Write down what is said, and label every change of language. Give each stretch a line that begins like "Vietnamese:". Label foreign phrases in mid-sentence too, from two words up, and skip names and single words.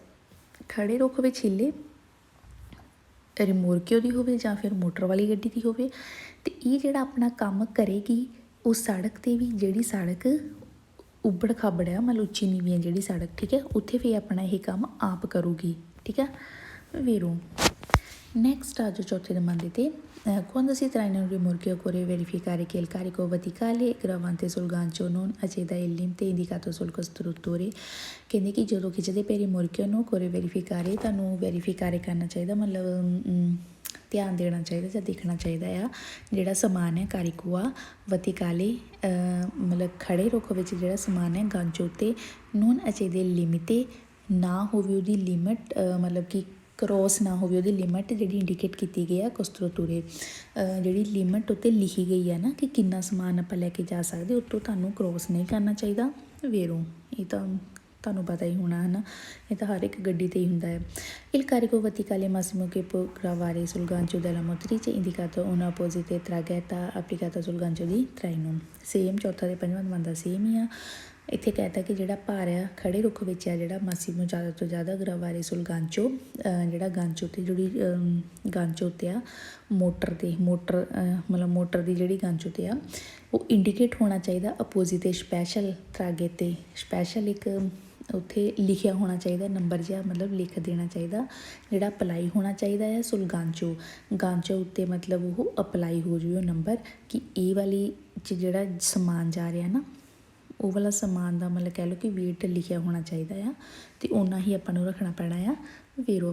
Punjabi: ਖੜੇ ਰੁੱਖ ਵਿੱਚ ਹਿੱਲੇ, ਰਿਮੋਰਕਿਓ ਦੀ ਹੋਵੇ ਜਾਂ ਫਿਰ ਮੋਟਰ ਵਾਲੀ ਗੱਡੀ ਦੀ ਹੋਵੇ, ਅਤੇ ਇਹ ਜਿਹੜਾ ਆਪਣਾ ਕੰਮ ਕਰੇਗੀ ਉਹ ਸੜਕ 'ਤੇ ਵੀ, ਜਿਹੜੀ ਸੜਕ ਉੱਬੜ ਖਾਬੜ ਆ, ਮਤਲਬ ਉੱਚੀ ਨੀਵੀਂ ਆ ਜਿਹੜੀ ਸੜਕ, ਠੀਕ ਹੈ, ਉੱਥੇ ਵੀ ਆਪਣਾ ਇਹ ਕੰਮ ਆਪ ਕਰੂਗੀ, ਠੀਕ ਹੈ ਵੀਰੋ।
Italian: Next a ciotte domande. Quando si traina un rimorchio occorre verificare che il carico verticale gravante sul gancio non ecceda il limite indicato sul costruttore।
Punjabi: ਕਹਿੰਦੇ ਕਿ ਜਦੋਂ ਖਿੱਚਦੇ ਪਏ ਰਿਮੋਰਕਿਓ ਨੂੰ
Italian: occorre verificare,
Punjabi: ਤੁਹਾਨੂੰ ਵੈਰੀਫਾਈ ਕਰਨਾ ਚਾਹੀਦਾ, ਮਤਲਬ ਧਿਆਨ ਦੇਣਾ ਚਾਹੀਦਾ ਜਾਂ ਦੇਖਣਾ ਚਾਹੀਦਾ ਆ ਜਿਹੜਾ ਸਮਾਨ ਹੈ ਕਾਰੀਕੋ ਆ ਵਰਟੀਕਾਲੇ, ਮਤਲਬ ਖੜੇ ਰੁੱਖ ਵਿੱਚ ਜਿਹੜਾ ਸਮਾਨ ਹੈ ਗਾਂਚੋ ਉੱਤੇ
Italian: non ecceda limite
Punjabi: ਨਾ ਹੋਵੇ, ਉਹਦੀ ਲਿਮਿਟ ਮਤਲਬ ਕਿ ਕਰੋਸ ਨਾ ਹੋਵੇ, ਉਹਦੀ ਲਿਮਿਟ ਜਿਹੜੀ ਇੰਡੀਕੇਟ ਕੀਤੀ ਗਈ ਆ ਕੋਸਟਰੂਤੂਰੇ, ਜਿਹੜੀ ਲਿਮਿਟ ਉੱਤੇ ਲਿਖੀ ਗਈ ਹੈ ਨਾ ਕਿ ਕਿੰਨਾ ਸਮਾਨ ਆਪਾਂ ਲੈ ਕੇ ਜਾ ਸਕਦੇ, ਉੱਤੋਂ ਤੁਹਾਨੂੰ ਕਰੋਸ ਨਹੀਂ ਕਰਨਾ ਚਾਹੀਦਾ ਵੀਰੋ। ਇਹ ਤਾਂ ਤੁਹਾਨੂੰ ਪਤਾ ਹੀ ਹੋਣਾ ਹੈ ਨਾ, ਇਹ ਤਾਂ ਹਰ ਇੱਕ ਗੱਡੀ 'ਤੇ ਹੀ ਹੁੰਦਾ ਹੈ।
Italian: Il carico verticale massimo che può gravare sul gancio della motrice indicato una apposita traghetta applicata sul gancio di traino।
Punjabi: ਸੇਮ ਚੌਥਾ ਅਤੇ ਪੰਜਵਾਂ ਬੰਦਾ ਸੇਮ ਹੀ ਆ। ਇੱਥੇ ਕਹਿਤਾ ਕਿ ਜਿਹੜਾ ਭਾਰ ਆ ਖੜੇ ਰੁੱਖ ਵਿੱਚ ਆ ਜਿਹੜਾ ਮਾਸੀਮੋ ਜ਼ਿਆਦਾ ਤੋਂ ਜ਼ਿਆਦਾ
Italian: gravare sul gancio,
Punjabi: ਜਿਹੜਾ ਗਾਂਚੋ 'ਤੇ ਜਿਹੜੀ ਗਾਂਚੋ ਉੱਤੇ ਆ ਮੋਟਰ ਮਤਲਬ ਮੋਟਰ ਦੀ ਜਿਹੜੀ ਗਾਂਚੋ 'ਤੇ ਆ ਉਹ ਇੰਡੀਕੇਟ ਹੋਣਾ ਚਾਹੀਦਾ ਅਪੋਜ਼ਿਟ 'ਤੇ ਸਪੈਸ਼ਲ ਤਰਾਗੇ 'ਤੇ ਸਪੈਸ਼ਲ ਇੱਕ ਉੱਥੇ ਲਿਖਿਆ ਹੋਣਾ ਚਾਹੀਦਾ ਨੰਬਰ ਜਿਹਾ, ਮਤਲਬ ਲਿਖ ਦੇਣਾ ਚਾਹੀਦਾ ਜਿਹੜਾ ਅਪਲਾਈ ਹੋਣਾ ਚਾਹੀਦਾ ਹੈ
Italian: sul gancio
Punjabi: ਉੱਤੇ, ਮਤਲਬ ਉਹ ਅਪਲਾਈ ਹੋ ਜਾਵੇ ਉਹ ਨੰਬਰ ਕਿ ਇਹ ਵਾਲੀ 'ਚ ਜਿਹੜਾ ਸਮਾਨ ਜਾ ਰਿਹਾ ਨਾ ਉਹ ਵਾਲਾ ਸਮਾਨ ਦਾ ਮਤਲਬ ਕਹਿ ਲਓ ਕਿ ਵੇਟ ਲਿਖਿਆ ਹੋਣਾ ਚਾਹੀਦਾ ਆ, ਅਤੇ ਓਨਾ ਹੀ ਆਪਾਂ ਨੂੰ ਰੱਖਣਾ ਪੈਣਾ ਆ ਵੀਰੋ।